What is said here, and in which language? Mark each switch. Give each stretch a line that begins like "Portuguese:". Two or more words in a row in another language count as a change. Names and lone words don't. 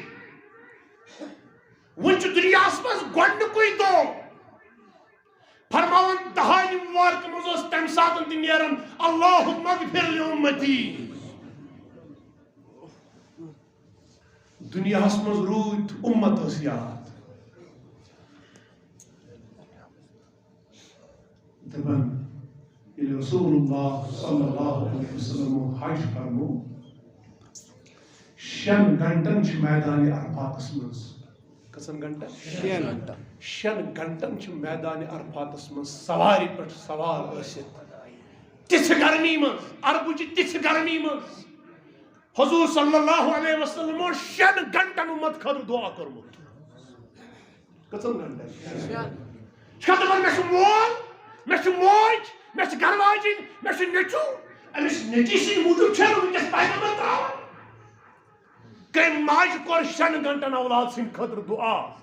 Kashmiri: وُنہِ چھُ دُنیاہس منٛز گۄڈنیُکُے دۄہ فرماوان دہانہِ مُبارکہٕ منٛز اوس تمہِ ساتہٕ تہِ نیران
Arabic: اللہُمَّ اغفر لِأُمَّتی
Kashmiri: دُنیاہس منٛز روٗدۍ اُمت ٲس یاد دپان ییٚلہِ
Arabic: رسول اللہ صلی اللہ علیہ وسلم
Kashmiri: حج فرمو 6 گھنٹن چھِ میدانِ عرفاتس منٛز کٔژن گھنٹن 6 گھنٹن چھِ میدانِ عرفاتس منٛز سوارِ پٮ۪ٹھ سوار ٲسِتھ تِژھِ گرمی منٛز عربٕچہِ تِژھِ گرمی منٛز حضور
Arabic: صلی اللہ علیہ وسلم
Kashmiri: 6 گھنٹن اُمت خٲطرٕ دعا کوٚرمُت کٔژن گھنٹن دپان مےٚ چھُ مول مےٚ چھُ موج مےٚ چھِ گرٕ واجِنۍ مےٚ چھُ نیٚچوٗ أمِس نیٚچی سٕنٛدِ موٗجوٗب چھےٚ نہٕ وٕنکیٚس پیغمبر تراوان کٔمۍ ماجہِ کوٚر 6 گھنٹن اولاد سٕنٛدِ خٲطرٕ دعا